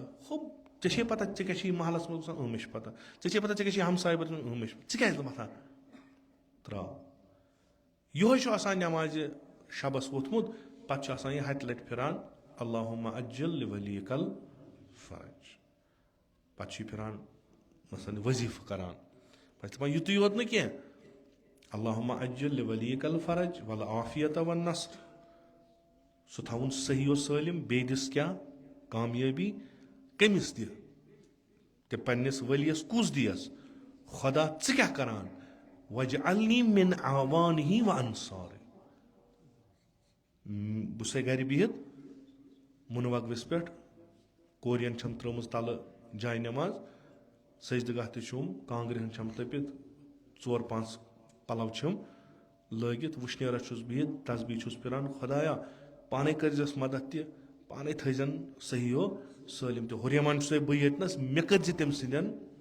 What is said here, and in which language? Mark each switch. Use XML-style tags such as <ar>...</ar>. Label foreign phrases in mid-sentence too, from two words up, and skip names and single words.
<ks>ژےٚ چھے پَتہ ژےٚ کیٛاہ چھِ محلَس منٛز گژھان مےٚ چھِ پَتہ ژےٚ چھے پَتہ ژےٚ کیٛاہ چھِ ہمساے مےٚ چھِ ژٕ کیٛازِ نہٕ وۄتھان ترٛاو. یِہوٚے چھُ آسان نٮ۪مازِ شَبَس ووٚتھمُت پَتہٕ چھُ آسان یہِ 1 لَٹہِ پھِران</ks> <ar>اللہُمَ اجل لِولیٖکَ الفرج.</ar> <ks>پَتہٕ چھُ یہِ پھِران مثلاً ؤظیٖفہٕ کَران پَتہٕ چھِ دَپان یُتُے یوت نہٕ کینٛہہ</ks> <ar>اللہم اجل لولیک الفرج والعافیت والنصر</ar> <ks>سُہ تھاوُن صحیح و سٲلِم بیٚیہِ دِس کیٛاہ کامیٲبی کٔمِس دِ تہِ پنٛنِس ؤلِیَس کُس دِیَس خۄدا ژٕ کیٛاہ کران</ks> <ar>وجعلنی من اعوانہ و انصارِ</ar> <ks>بہٕ چھُسے گرِ بِہِتھ مُنوَگوِس پٮ۪ٹھ کورٮ۪ن چھَم ترٲومٕژ تَلہٕ جاے نٮ۪ماز سجدٕ گاہ تہِ چھُم کانٛگرِ ہن چھَم تٔپِتھ 4-5 پَلو چھِم لٲگِتھ وٕشنیرَس چھُس بِہِتھ تسبیٖح چھُس پھِران خۄدایا پانے کٔرزٮ۪س مدد تہِ پانے تھٲیزٮ۪ن صحیح و سٲلِم تہِ ہُریمان چھُسے بہٕ ییٚتنَس مےٚ کٔرزِ تٔمۍ سٕنٛدٮ۪ن</ks>